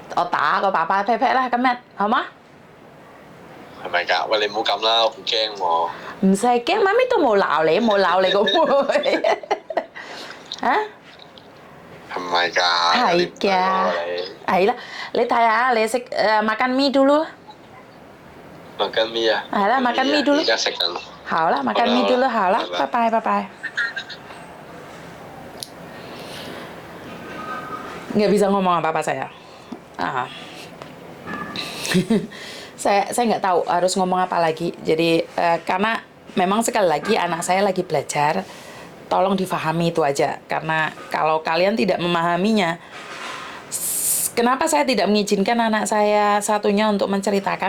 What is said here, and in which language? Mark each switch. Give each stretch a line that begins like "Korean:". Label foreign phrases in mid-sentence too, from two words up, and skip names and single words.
Cantonese: 我打個爸爸 pat pat 啦，今日好嗎？係咪㗎？喂，你唔好咁啦，我好驚喎。唔使驚，媽咪都冇鬧你，冇鬧你個妹。啊？係咪㗎？係你唔係㗎喎你係啦，你睇下，你食
Indonesian: makan mie dulu。 makan mie 啊？
Cantonese: 係啦 ，
Indonesian: makan mie dulu。
Cantonese: 而家食緊。好啦 ，
Indonesian: makan mie dulu，
Cantonese: 好啦，拜拜拜拜。
Indonesian: Nggak bisa ngomong apa-apa saya. saya nggak tahu harus ngomong apa lagi. Jadi karena memang sekali lagi anak saya lagi belajar, tolong difahami itu aja. Karena kalau kalian tidak memahaminya, kenapa saya tidak mengizinkan anak saya satunya untuk menceritakan?